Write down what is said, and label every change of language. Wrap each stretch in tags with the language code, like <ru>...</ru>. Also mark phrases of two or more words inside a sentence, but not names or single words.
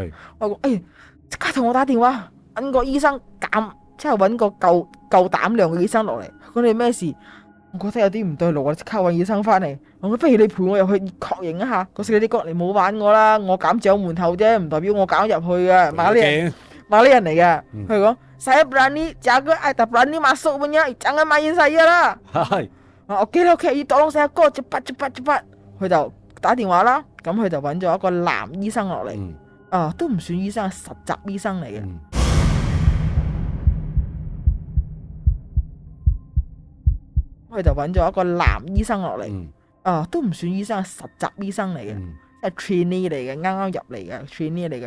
<yue>我講即刻同我打電話，搵個醫生即係搵個夠膽量嘅醫生落嚟。佢講你咩事？我覺得有啲唔對路，我即刻搵醫生翻嚟。我不如你陪我入去確認一下。個security哥，你冇玩我啦，我減住喺門口啫，唔代表我搞入去嘅。馬來人嚟嘅。佢講</yue> <ms>saya berani jaga ada berani masuk punya jangan main saya</ms> <yue>啦。OK 啦 OK，</yue> <ms>tolong saya</ms> <yue>哥cepat。佢就打電話啦，咁佢就搵咗一個男醫生落嚟。都唔算醫生，係實習醫生嚟嘅。佢就揾咗一個男醫生落嚟，都唔算醫生，係實習醫生嚟嘅，即係 trainee 嚟嘅，啱啱入嚟嘅 trainee 嚟嘅。</yue>